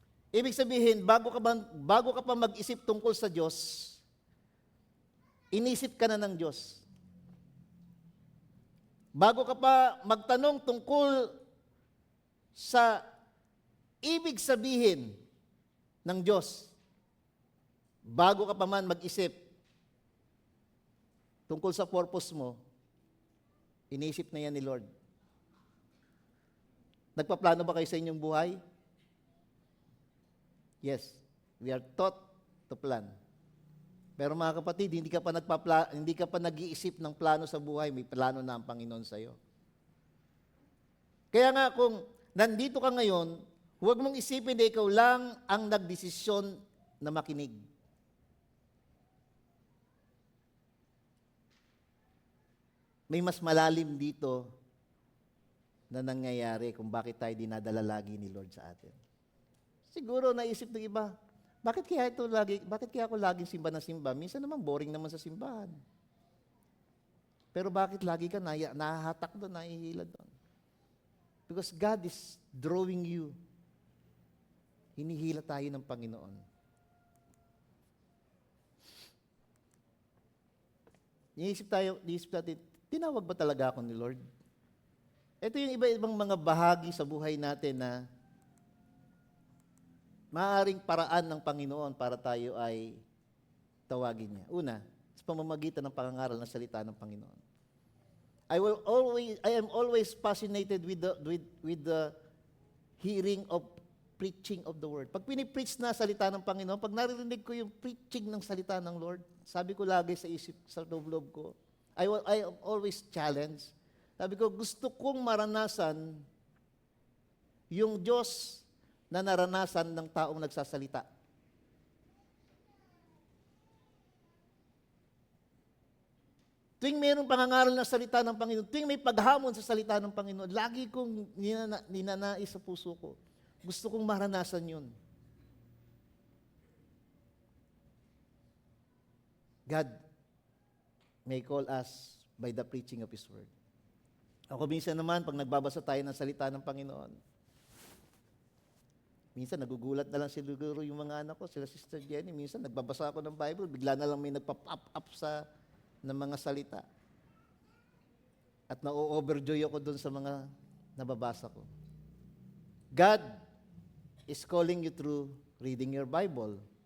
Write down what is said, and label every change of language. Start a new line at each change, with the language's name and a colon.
Filipino: Ibig sabihin, bago ka pa mag-isip tungkol sa Diyos, inisip ka na ng Diyos. Bago ka pa magtanong tungkol sa ibig sabihin ng Diyos, bago ka pa man mag-isip tungkol sa purpose mo, inisip na yan ni Lord. Nagpaplano ba kayo sa inyong buhay?
English: Yes, we are taught to plan.
Filipino: Pero mga kapatid, hindi ka pa nag-iisip ng plano sa buhay, may plano na ang Panginoon sa iyo. Kaya nga kung nandito ka ngayon, huwag mong isipin na ikaw lang ang nagdesisyon na makinig. May mas malalim dito na nangyayari kung bakit tayo dinadala lagi ni Lord sa atin. Siguro naisip ng iba, bakit kaya ako laging simba na simba? Minsan naman boring naman sa simbahan. Pero bakit lagi ka nahahatak doon, nahihila doon?
English: Because God is drawing you.
Filipino: Hinihila tayo ng Panginoon. Niisip natin, tinawag ba talaga ako ni Lord? Ito yung iba-ibang mga bahagi sa buhay natin na maaaring paraan ng Panginoon para tayo ay tawagin niya. Una, sa pamamagitan ng pangangaral ng salita ng Panginoon.
English: I am always fascinated with the hearing of preaching of the word.
Filipino: Pag pinipreach na salita ng Panginoon, pag naririnig ko yung preaching ng salita ng Lord, sabi ko lagi sa isip, sa loob ko,
English: I am always challenged.
Filipino: Sabi ko, gusto kong maranasan yung Diyos na naranasan ng taong nagsasalita. Tuwing mayroong pangangaral ng salita ng Panginoon, tuwing may paghamon sa salita ng Panginoon, lagi kong ninanais sa puso ko. Gusto kong maranasan yun.
English: God may call us by the preaching of His Word.
Filipino: Ako minsan naman, pag nagbabasa tayo ng salita ng Panginoon, minsan nagugulat na lang siguro yung mga anak ko, sila Sister Jenny. Minsan nagbabasa ako ng Bible, bigla na lang may nagpa-pop up ng mga salita. At na-overjoy ako dun sa mga nababasa ko.
English: God is calling you through reading your Bible.